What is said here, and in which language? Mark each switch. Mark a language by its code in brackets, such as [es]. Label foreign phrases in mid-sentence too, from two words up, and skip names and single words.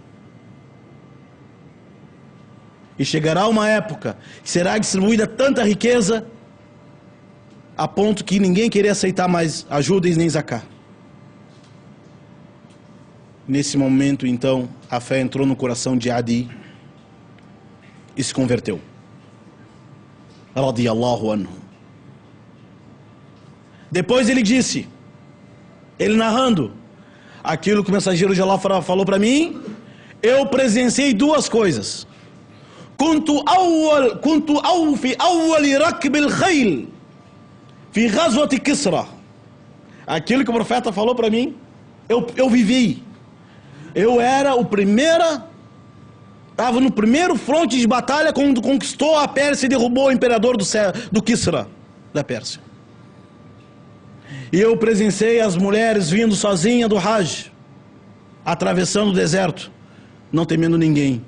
[pt] E chegará uma época que será distribuída tanta riqueza a ponto que ninguém querer aceitar mais ajuda e nem zaká. Nesse momento, então, a fé entrou no coração de Adi e se converteu. [ar] رضي الله عنه. [pt] Depois ele disse, ele narrando aquilo que o mensageiro de Allah falou para mim: eu presenciei duas coisas. [ar] كنت في أول ركب الخيل في غزوة كسرى. [pt] Aquilo que o profeta falou para mim, eu vivi. Eu era o primeiro, estava no primeiro fronte de batalha quando conquistou a Pérsia e derrubou o imperador do Kisra, da Pérsia. E eu presenciei as mulheres vindo sozinhas do Hajj, atravessando o deserto, não temendo ninguém.